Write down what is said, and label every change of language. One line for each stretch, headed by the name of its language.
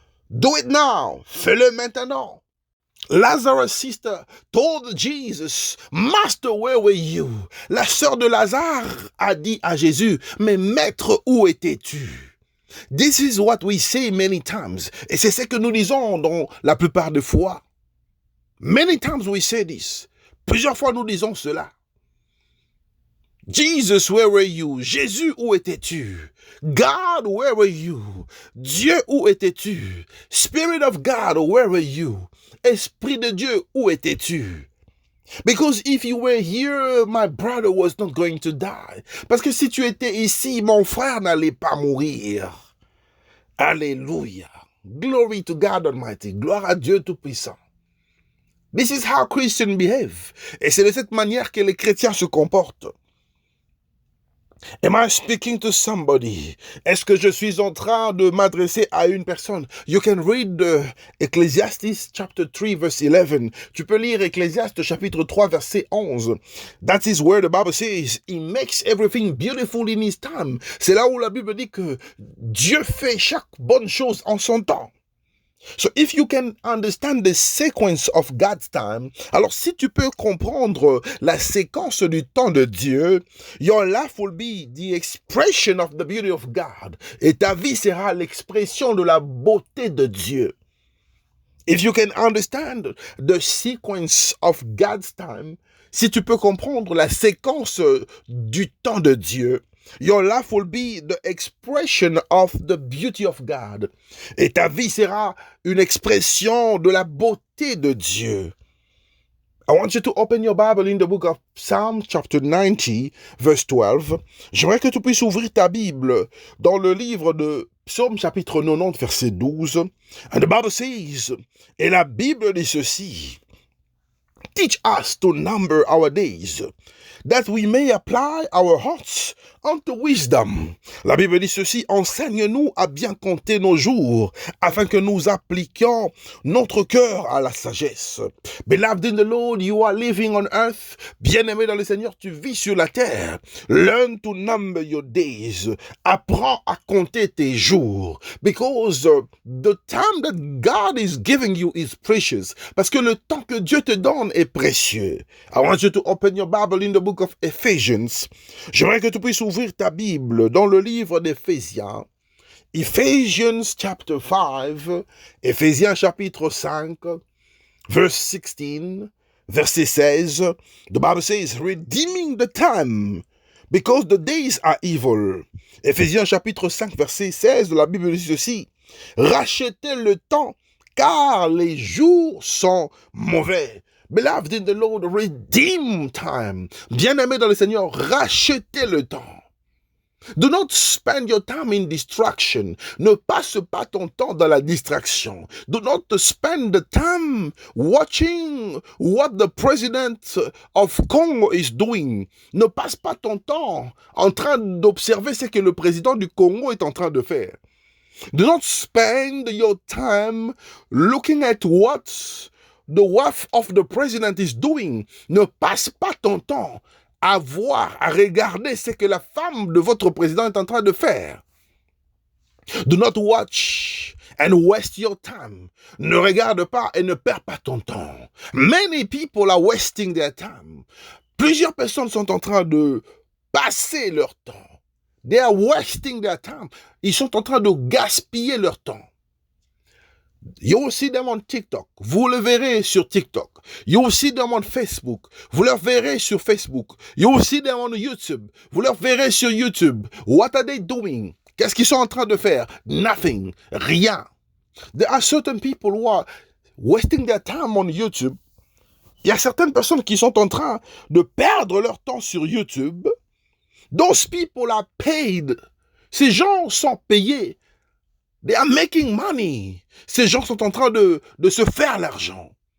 English: Do it now.
French: Fais-le maintenant.
English: Lazarus' sister told Jesus, Master, where were you?
French: La sœur de Lazare a dit à Jésus, mais maître, où étais-tu?
English: This is what we say many times.
French: Et c'est ce que nous disons dans la plupart des fois.
English: Many times we say this.
French: Plusieurs fois nous disons cela.
English: Jesus, where were you?
French: Jésus, où étais-tu?
English: God, where were you?
French: Dieu, où étais-tu?
English: Spirit of God, where were you?
French: Esprit de Dieu, où étais-tu?
English: Because if you were here, my brother was not going to die.
French: Parce que si tu étais ici, mon frère n'allait pas mourir. Alléluia.
English: Glory to God Almighty.
French: Gloire à Dieu Tout-Puissant.
English: This is how Christians behave.
French: Et c'est de cette manière que les chrétiens se comportent.
English: Am I speaking to somebody?
French: Est-ce que je suis en train de m'adresser à une personne?
English: You can read Ecclesiastes chapter 3 verse 11.
French: Tu peux lire Ecclésiaste chapitre 3 verset 11.
English: That is where the Bible says, He makes everything beautiful in His time.
French: C'est là où la Bible dit que Dieu fait chaque bonne chose en son temps.
English: So if you can understand the sequence of God's time,
French: alors si tu peux comprendre la séquence du temps de Dieu,
English: your life will be the expression of the beauty of God.
French: Et ta vie sera l'expression de la beauté de Dieu.
English: If you can understand the sequence of God's time,
French: si tu peux comprendre la séquence du temps de Dieu,
English: your life will be the expression of the beauty of God.
French: Et ta vie sera une expression de la beauté de Dieu.
English: I want you to open your Bible in the book of Psalm chapter 90, verse 12.
French: J'aimerais que tu puisses ouvrir ta Bible dans le livre de Psaume chapitre 90, verset 12.
English: And the Bible says,
French: et la Bible dit ceci,
English: Teach us to number our days, that we may apply our hearts unto wisdom.
French: La Bible dit ceci, enseigne-nous à bien compter nos jours, afin que nous appliquions notre cœur à la sagesse.
English: Beloved in the Lord, you are living on earth.
French: Bien-aimé dans le Seigneur, tu vis sur la terre.
English: Learn to number your days.
French: Apprends à compter tes jours.
English: Because the time that God is giving you is precious.
French: Parce que le temps que Dieu te donne est précieux.
English: I want you to open your Bible in the book of Ephesians.
French: J'aimerais que tu puisses ouvrir ta Bible dans le livre d'Éphésiens.
English: Ephesians chapter 5,
French: Éphésiens chapitre 5,
English: verse 16,
French: verset 16.
English: The Bible says, redeeming the time, because the days are evil.
French: Éphésiens chapitre 5, verset 16 de la Bible dit ceci, rachetez le temps, car les jours sont mauvais.
English: Beloved in the Lord, redeem time.
French: Bien-aimé dans le Seigneur, rachetez le temps.
English: Do not spend your time in distraction.
French: Ne passe pas ton temps dans la distraction.
English: Do not spend the time watching what the president of Congo is doing.
French: Ne passe pas ton temps en train d'observer ce que le président du Congo est en train de faire.
English: Do not spend your time looking at what the wife of the president is doing.
French: Ne passe pas ton temps à voir, à regarder ce que la femme de votre président est en train de faire.
English: Do not watch and waste your time.
French: Ne regarde pas et ne perds pas ton temps.
English: Many people are wasting their time.
French: Plusieurs personnes sont en train de passer leur temps.
English: They are wasting their time.
French: Ils sont en train de gaspiller leur temps.
English: You will see them on TikTok.
French: Vous le verrez sur TikTok.
English: You will see them on Facebook.
French: Vous le verrez sur Facebook.
English: You will see them on YouTube.
French: Vous le verrez sur YouTube.
English: What are they doing?
French: Qu'est-ce qu'ils sont en train de faire?
English: Nothing.
French: Rien.
English: There are certain people who are wasting their time on YouTube.
French: Il y a certaines personnes qui sont en train de perdre leur temps sur YouTube.
English: Those people are paid.
French: Ces gens sont payés.
English: They are making money.
French: Ces gens sont en train de se faire l'argent.